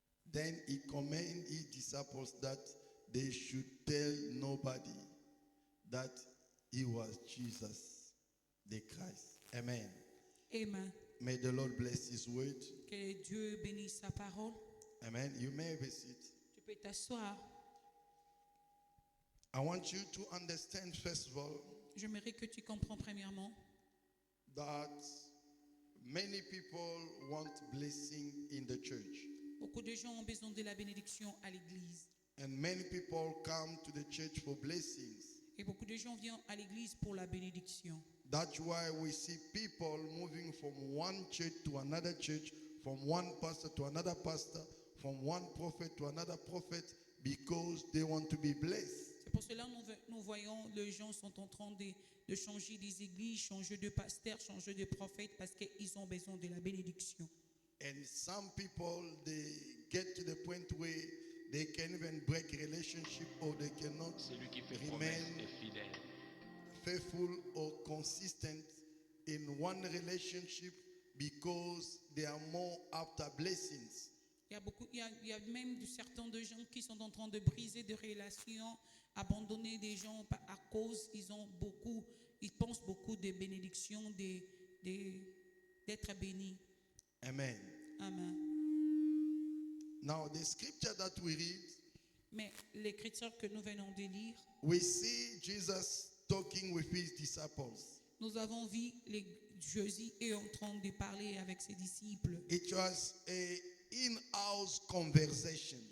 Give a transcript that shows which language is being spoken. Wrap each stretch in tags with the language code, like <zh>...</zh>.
<en>Then he commanded his disciples that they should tell nobody that he was Jesus, the Christ. Amen. Amen. May the Lord bless his word.</en> <fr>Que Dieu bénisse sa parole.</fr> <en>Amen. You may have a seat.</en> <fr>Tu peux t'asseoir.</fr> <en>I want you to understand, first of all,</en> <fr>Je mérite que tu comprends premièrement</fr> <en>that many people want blessing in the church.</en> <fr>beaucoup de gens ont besoin de la bénédiction à l'église.</fr> <en>And many people come to the church for blessings.</en> <fr>Et beaucoup de gens viennent à l'église pour la bénédiction.</fr> <en>That's why we see people moving from one church to another church from one pastor to another pastor, from one prophet to another prophet, because they want to be blessed.</en> <fr>C'est pour cela que nous voyons les gens sont en train de changer des églises, changer de pasteurs, changer de prophètes parce qu'ils ont besoin de la bénédiction.</fr> <en>And some people, they get to the point where they can even break relationship or they cannot</en> <fr>Celui qui fait</fr> <en>remain</en> <fr>promesse est fidèle.</fr> <en>faithful or consistent in one relationship because they are more after blessings.</en> <fr>Il y a même certains de gens qui sont en train de briser des relations, abandonner des gens à cause ils pensent beaucoup de bénédictions, d'être bénis. Amen. Amen.</fr> <en>Now the scripture that we read,</en> <fr>Mais l'écriture que nous venons de lire,</fr> <en>we see Jesus talking with his disciples.</en> <fr>nous avons vu Jésus est en train de parler avec ses disciples.</fr> <en>It was a in-house conversation.</en>